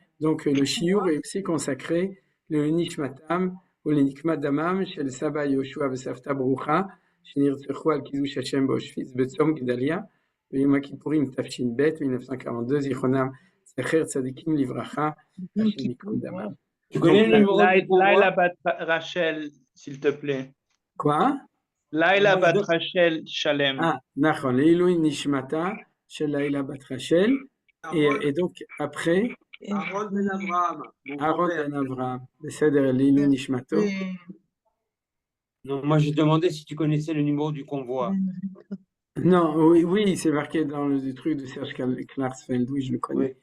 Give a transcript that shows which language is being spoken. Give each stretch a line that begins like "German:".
French: Donc le shiur est aussi consacré,
Hebrew: le Nishmatam, ou le Nikmat Damam, Shel Saba Yoshua Vesavta Brucha, שנרצחו על קידוש השם באושוויץ בצום גדליה, ביום הכיפורים תש"ב, 1942, זיכרונם זכר צדיקים לברכה, השם ייקום דמם.
French: Tu connais le numéro du convoi? Laila Bat Rachel, s'il te plaît. Quoi? Laila Bat Rachel Shalem. Ah, נכון,
Hebrew: לעילוי נשמתה של
French: לילה בת רשל, et donc après, Aaron Ben Abraham. Aaron Ben Abraham,
Hebrew: בסדר, לעילוי נשמתו.
French: Non, moi je demandais si tu connaissais le numéro du convoi. Non, oui, c'est marqué dans le truc de Serge Klarsfeld, oui, je le connais.